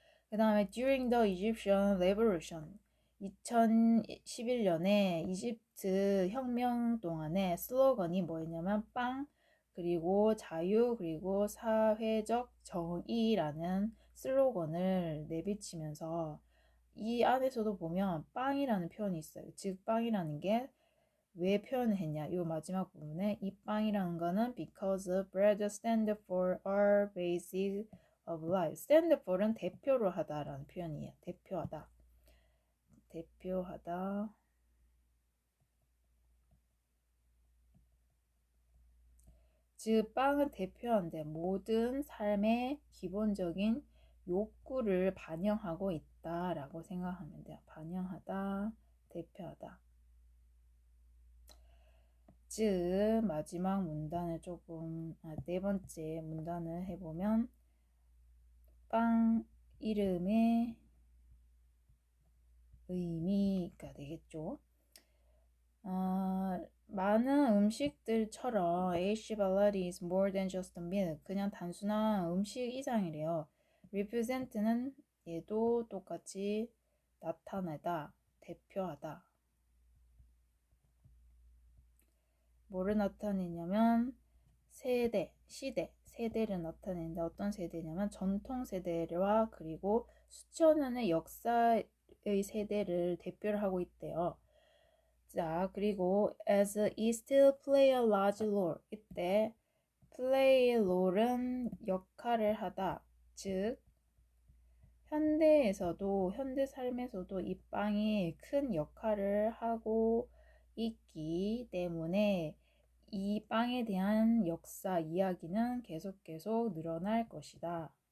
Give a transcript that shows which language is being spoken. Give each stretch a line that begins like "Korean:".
Korean: 그 다음에
English: during the Egyptian Revolution
Korean: 2011년에 이집트 혁명 동안에 슬로건이 뭐였냐면 빵 그리고 자유 그리고 사회적 정의라는 슬로건을 내비치면서 이 안에서도 보면 빵이라는 표현이 있어요. 즉 빵이라는 게 왜 표현을 했냐? 이 마지막 부분에 이 빵이라는 거는
English: because bread stand for our basic of life.
Korean: stand for은 대표로 하다라는 표현이에요. 대표하다. 대표하다. 즉 빵은 대표하는데 모든 삶의 기본적인 욕구를 반영하고 있다라고 생각하면 돼요. 반영하다, 대표하다. 즉 마지막 문단을 네 번째 문단을 해보면 빵 이름의 의미가 되겠죠. 많은 음식들처럼
English: AC 발라디 is more than just a meal.
Korean: 그냥 단순한 음식 이상이래요. represent는 얘도 똑같이 나타내다, 대표하다. 뭐를 나타내냐면 세대를 나타내는데 어떤 세대냐면 전통 세대와 그리고 수천 년의 역사의 세대를 대표를 하고 있대요. 자, 그리고
English: as it still play a large role.
Korean: 이때 play role은 역할을 하다. 즉 현대 삶에서도 이 빵이 큰 역할을 하고 있기 때문에 이 빵에 대한 역사 이야기는 계속 늘어날 것이다.